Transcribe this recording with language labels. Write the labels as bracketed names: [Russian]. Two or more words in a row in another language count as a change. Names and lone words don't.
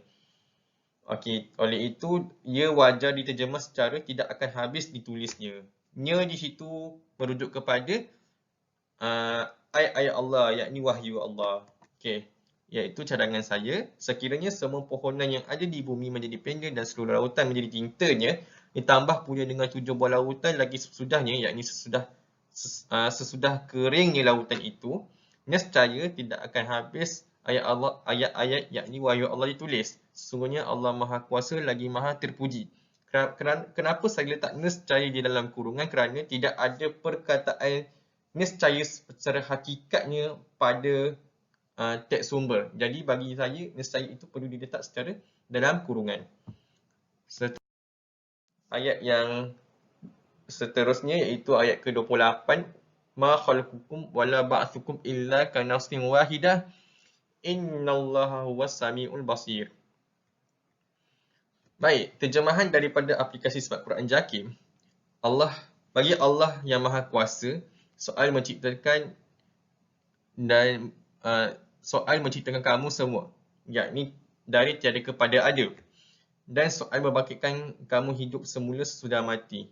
[Malay] Okey, oleh itu, ia wajar diterjemah secara tidak akan habis ditulisnya. Nya di situ merujuk kepada ayat-ayat Allah, yakni wahyu Allah. Okey, iaitu cadangan saya, sekiranya semua pohonan yang ada di bumi menjadi pendek dan seluruh lautan menjadi tintanya, ditambah pula dengan 7 buah lautan lagi sesudahnya, yakni sesudah keringnya lautan itu, nescaya tidak akan habis ayat-ayat yakni wahyu Allah ditulis. Sesungguhnya Allah Maha Kuasa lagi Maha Terpuji. Kenapa saya letak nescaya di dalam kurungan? Kerana tidak ada perkataan nescaya secara hakikatnya pada teks sumber. Jadi bagi saya, nescaya itu perlu diletak secara dalam kurungan. Ayat yang seterusnya iaitu ayat ke-28. [Arabic] ما خلقكم ولا بعثكم إلا كنفس واحدة. إن الله هو السميع البصير. [Malay] Baik, terjemahan daripada aplikasi Smart Quran Jakim. Bagi Allah yang Maha Kuasa, soal menciptakan kamu semua, yakni dari tiada kepada ada, dan soal membangkitkan kamu hidup semula sesudah mati.